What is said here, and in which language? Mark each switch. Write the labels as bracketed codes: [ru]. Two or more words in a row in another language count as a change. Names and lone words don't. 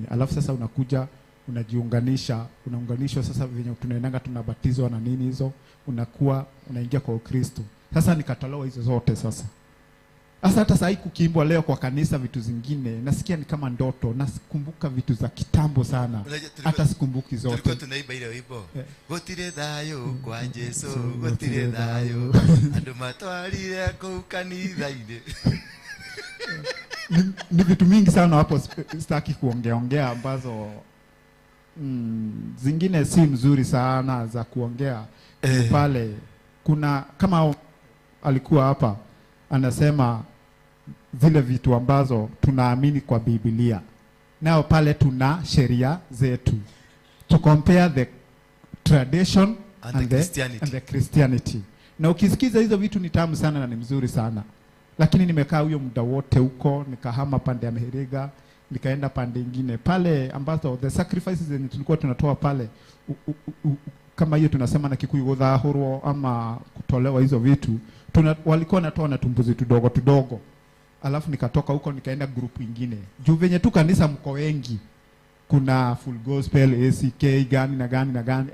[sw] Alafu sasa unakuja unaunganishwa sasa venye tunaendanga tunabatizwa na nini hizo, unaingia kwa Ukristo. Sasa nikatolewa hizo zote sasa. Sasa hata sasa kukiimbwa leo kwa kanisa vitu zingine nasikia ni kama ndoto, nakumbuka vitu za kitambo sana. Hata sikumbuki zote. Tulikuwa tunaimba ile wimbo. [ki] Gotire thayo kwa Yesu, gotire thayo. Andu matwarire ku kanitha-ini. [sw] Ni vitu mingi sana hapo sitaki kuongea ambazo zingine si mzuri sana za kuongea. Pale kuna kama alikuwa hapa anasema vile vitu ambazo tunaamini kwa Biblia. Nao pale tuna sheria zetu. [en] To compare the tradition and the Christianity. [sw] Na ukisikiza hizo vitu ni tamu sana na ni mzuri sana. Lakini nimekaa huyo muda wote huko, nikahama pande ya Mihiriga, nikaenda pande nyingine. Pale ambazo [en] the sacrifices [sw] zenye tulikuwa tunatoa pale kama hiyo tunasema na Kikuyu gudhahurwo ama kutolewa hizo vitu, walikuwa natoa na tumbuzi tudogo. Alafu nikatoka huko nikaenda group nyingine. Juu venye tu kanisa mko wengi. Kuna Full Gospel, ACK, gani na gani.